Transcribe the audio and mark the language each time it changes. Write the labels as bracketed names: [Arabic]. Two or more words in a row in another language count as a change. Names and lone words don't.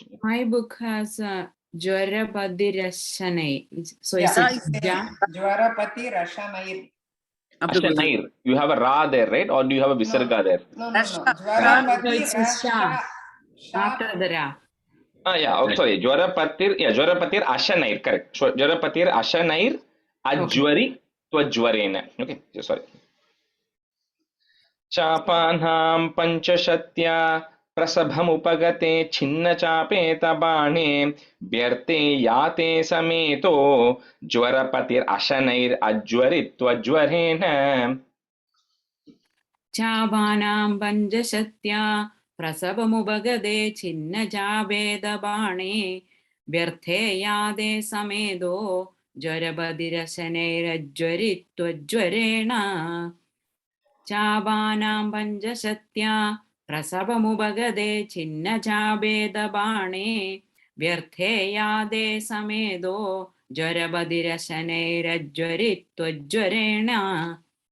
[English] My book has [Sanskrit] ज्वरपति रशनै. [English] So Yeah, is it [Sanskrit] ज्वरपति रशनै. [English] Ashanair. You have a Ra there, right? Or do you have a Visarga there? [Sanskrit] No. ज्वरपति रश. [English] After the Ra. Yeah. Oh, sorry. [Sanskrit] ज्वरपतिर् अशनैर्. [English] Correct. So, [Sanskrit] ज्वरपतिर् अशनैर् अज्वरि त्वज्वरेण. [English] Okay. Sorry. [Sanskrit] चापानां पञ्चशत्या प्रसभमुपगते छिन्नचापेत व्यर्ते याते समेतो ज्वरपतिर् अशनैर् अज्वरित्वज्वरेण. चबानं पञ्चशत्या प्रसभमुपगते छिन्नचापेत व्यर्ते याते समेतो ज्वरपतिर् अशनैर् चबानं पञ्चशत्या प्रसभमुपगते छिन्नचापेत व्यर्ते याते समेदो ज्वरपदिरशनैरज्वरित्वज्वरेण.